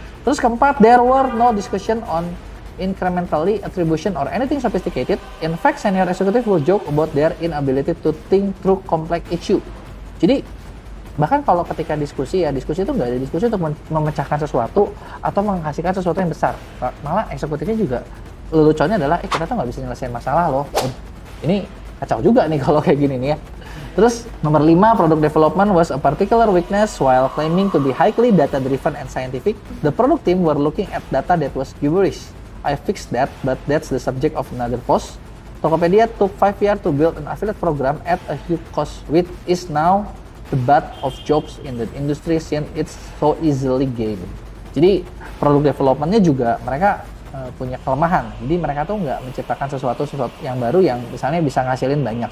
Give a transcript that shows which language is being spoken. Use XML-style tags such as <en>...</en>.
<id>Terus keempat,</id> <en>there were no discussion on incrementally attribution or anything sophisticated. In fact, senior executive will joke about their inability to think through complex issue.</en> <id>Jadi bahkan kalau ketika diskusi itu nggak ada diskusi untuk memecahkan sesuatu atau menghasilkan sesuatu yang besar. Malah eksekutifnya juga leluconnya adalah kita tuh nggak bisa nyelesain masalah loh. Ini kacau juga nih kalau kayak gini nih ya. Terus nomor 5,</id> <en>product development was a particular weakness while claiming to be highly data-driven and scientific. The product team were looking at data that was gibberish. I fixed that, but that's the subject of another post. Tokopedia took 5 years to build an affiliate program at a huge cost, which is now the butt of jobs in the industry since it's so easily gained.</en> <id>Jadi product development-nya juga mereka punya kelemahan. Jadi mereka tuh nggak menciptakan sesuatu yang baru yang misalnya bisa ngasilin banyak.</id>